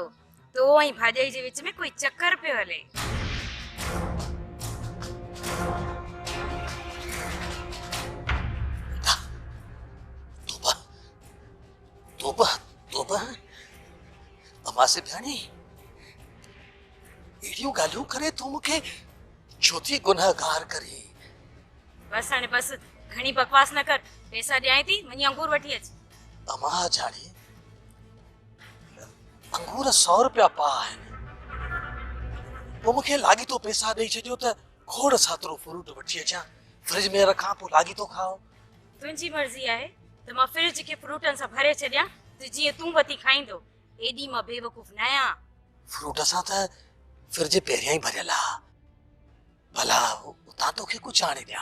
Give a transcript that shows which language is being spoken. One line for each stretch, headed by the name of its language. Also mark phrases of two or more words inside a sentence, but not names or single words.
Sindhi: तो ऐं भाॼाई जे विच में कोई चक्कर पियो हले। तोबा अमा सिधाणी एड़ियूं ॻाल्हियूं करे तूं मूंखे छो थी गुनहगार करे? बस हाणे बस, घणी बकवास न कर। पैसा ॾियां थी, वञी अंगूर वठी अच। अमा हाजाणी अंगूर 100 रुपया पा आहिनि, पोइ मूंखे लागी तो पैसा ॾेई छॾियो त खोड़ सातरो फ्रूट वठी अचां, फ्रिज में रखां, पोइ लागी तो खाओ। तुंहिंजी मर्ज़ी आहे त मां फ्रिज खे फ्रूटनि सां भरे छॾियां त जीअं तूं वती खाईंदो। एॾी मां बेवकूफ़ न आहियां। फ्रूट सां त फ्रिज पहिरियां ई भरियल आहे, भला उतां तोखे कुझु आणे ॾियां?